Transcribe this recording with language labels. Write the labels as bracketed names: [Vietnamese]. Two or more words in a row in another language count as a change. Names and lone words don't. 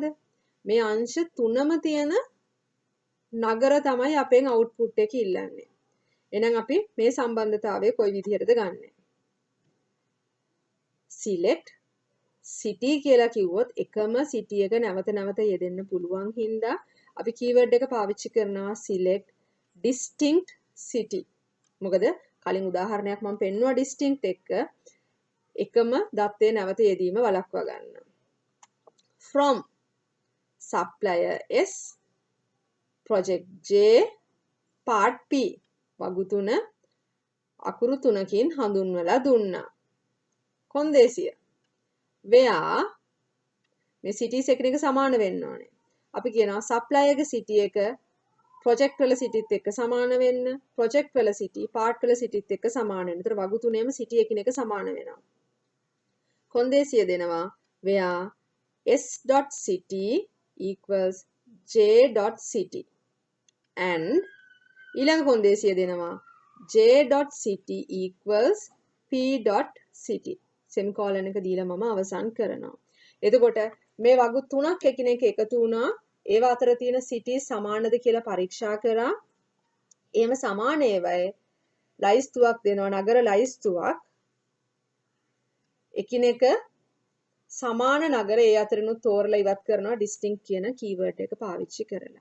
[Sinhala] මේ අංශ තුනම තියෙන නගර තමයි අපෙන් අවුට්පුට් එක ඉල්ලන්නේ. එහෙනම් අපි මේ සම්බන්ධතාවය කොයි විදිහටද ගන්නෙ? [English] select city [Sinhala] කියලා කිව්වොත් එකම city එක නැවත නැවත යෙදෙන්න පුළුවන් හින්දා අපි keyword එක පාවිච්චි කරනවා [English] select distinct city. [Sinhala] මොකද කලින් උදාහරණයක් මම පෙන්නුවා distinct එක එකම දත්තේ නැවත යෙදීම වළක්වා ගන්න. [English] from supplier S project J part P [Sinhala] වගු තුන අකුරු 3කින් හඳුන්වලා දුන්නා. කොන්දේසිය. where මේ cities එකිනෙක සමාන වෙන්න ඕනේ. අපි කියනවා supplier ගේ city එක project වල cityත් එක්ක සමාන වෙන්න, project වල city part වල cityත් එක්ක සමාන වෙන්න. ඒතර වගු තුනේම city එකිනෙක සමාන වෙනවා. කොන්දේසිය දෙනවා [English] where s.city equals j.city and [Sinhala] ඊළඟ කොන්දේසිය දෙනවා [English] j.city equals p.city semicolon [Sinhala] එක දීලා මම අවසන් කරනවා. එතකොට මේ වගු තුනක් එකිනෙක එකතු වුණා. ඒවා අතර තියෙන cities සමානද කියලා පරීක්ෂා කරා. එහෙම සමාන ඒවායේ ලයිස්තුවක් දෙනවා, නගර ලයිස්තුවක්. එකිනෙක සමාන නගර ඒ අතරිනුත් තෝරලා ඉවත් කරනවා distinct කියන keyword එක පාවිච්චි කරලා.